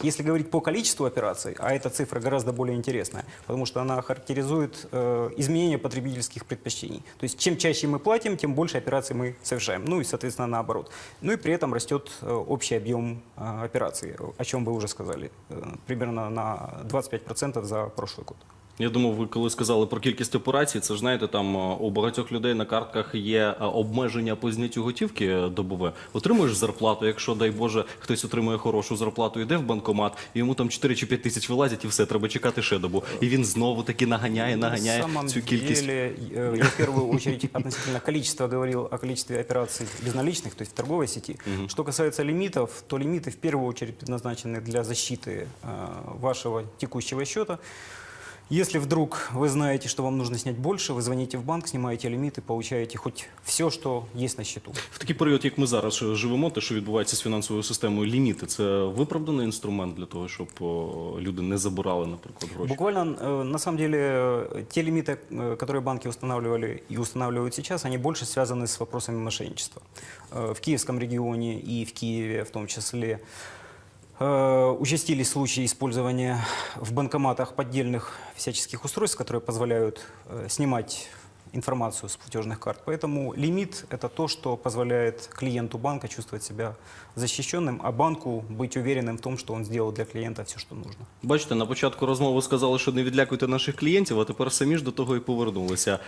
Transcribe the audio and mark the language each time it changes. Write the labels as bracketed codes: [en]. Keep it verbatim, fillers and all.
[ru] Если говорить по количеству операций, а эта цифра гораздо более интересная, потому что она характеризует изменение потребительских предпочтений. То есть чем чаще мы платим, тем больше операций мы совершаем. Ну и, соответственно, наоборот. Ну и при этом растет общий объем операций, о чем вы уже сказали, примерно на двадцать пять процентов за прошлый год. [uk] Я думав, ви коли сказали про кількість операцій, це ж, знаєте, там у багатьох людей на картках є обмеження по зняттю готівки добове. Отримуєш зарплату, якщо, дай Боже, хтось отримує хорошу зарплату, йде в банкомат, і йому там чотири чи п'ять тисяч вилазять, і все, треба чекати ще добу. І він знову-таки наганяє, наганяє цю кількість. [ru] На самом деле, я в первую очередь относительно количества говорил о количестве операций безналичных, то есть в торговой сети. Угу. Что касается лимитов, то лимиты в первую очередь предназначены для защиты вашего текущего счета. Если вдруг вы знаете, что вам нужно снять больше, вы звоните в банк, снимаете лимит и получаете хоть все, что есть на счету. [uk] В такий період, як ми зараз живемо, те, що відбувається з фінансовою системою, ліміти – це виправданий інструмент для того, щоб люди не забирали, наприклад, гроші? [ru] Буквально, на самом деле, те лимиты, которые банки устанавливали и устанавливают сейчас, они больше связаны с вопросами мошенничества. В Киевском регионе и в Киеве в том числе участились случаи использования в банкоматах поддельных всяческих устройств, которые позволяют э, снимать информацию с платежных карт. Поэтому лимит – это то, что позволяет клиенту банка чувствовать себя защищенным, а банку быть уверенным в том, что он сделал для клиента все, что нужно. [uk] Бачите, на початку розмови сказали, що не відлякуйте наших клієнтів, а тепер самі ж до того і повернулися.